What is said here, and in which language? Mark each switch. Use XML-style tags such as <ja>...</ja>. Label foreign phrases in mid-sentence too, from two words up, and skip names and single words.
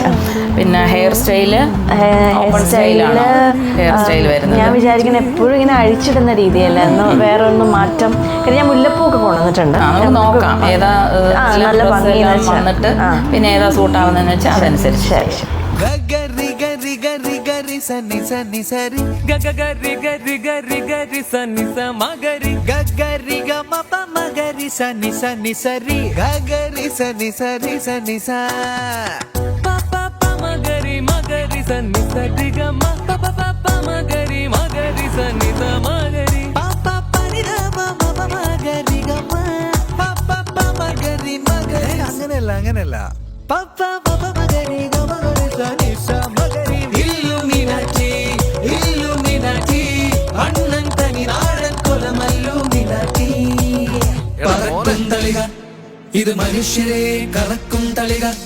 <ml>പിന്നെ ഹെയർ സ്റ്റൈല് വരുന്നത് ഞാൻ വിചാരിക്കുന്നത് എപ്പോഴും ഇങ്ങനെ അഴിച്ചിടുന്ന രീതിയല്ല, എന്ന് വേറെ ഒന്നും മാറ്റം. ഞാൻ മുല്ലപ്പൂ ഒക്കെ കൊണ്ടുവന്നിട്ടുണ്ട്. നോക്കാം ഏതാ നല്ല ഭംഗി വന്നിട്ട് പിന്നെ ഏതാ സൂട്ടാവുന്നതെന്ന് വെച്ചാൽ അതനുസരിച്ച്. సని సని సరి గగరి గరి గరి గరి సని స మగరి గగరి గ మ ప మగరి సని సని సరి గగరి సని సరి సని స ప ప ప మగరి మగరి సని సరి గ మ ప ప ప ప మగరి మగరి సని స మగరి ప ప ప ని ద మ మ ప మగరి గ మ ప ప ప మగరి మగరి അങ്ങനെയല്ല പ പ പ പ മഗരി ഗ മഗരി സനി സ മഗരി ഇത് മനുഷ്യരെ കറക്കും തളിക.</ml>